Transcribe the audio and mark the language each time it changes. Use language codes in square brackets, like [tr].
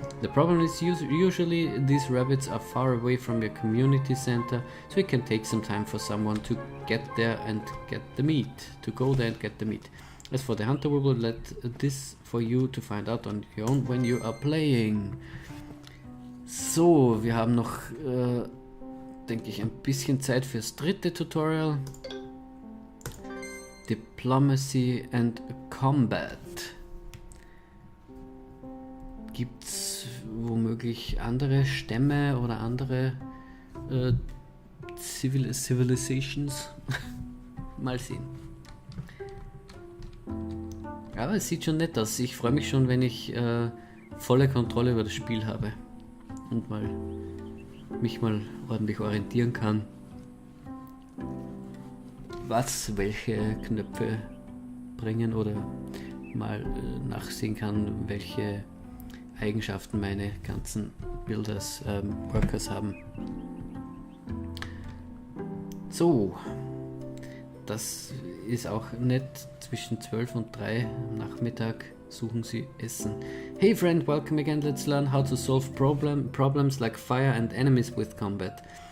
[en] The problem is usually these rabbits are far away from your community center, so it can take some time for someone to get there and get the meat, to go there and get the meat. As for the hunter, we will let this for you to find out on your own when you are playing. [de] So, wir haben noch, denke ich, ein bisschen Zeit fürs dritte Tutorial. [en] Diplomacy and Combat. [de] Gibt's womöglich andere Stämme oder andere Civilizations? Mal sehen. Aber es sieht schon nett aus. Ich freue mich schon, wenn ich volle Kontrolle über das Spiel habe. und mich mal ordentlich orientieren kann, was welche Knöpfe bringen, oder mal nachsehen kann, welche Eigenschaften meine ganzen Builders, Workers haben. So, das ist auch nett. Zwischen 12 und 3 am Nachmittag suchen sie Essen. [en] Hey friend, welcome again. Let's learn how to solve problems like fire and enemies with combat.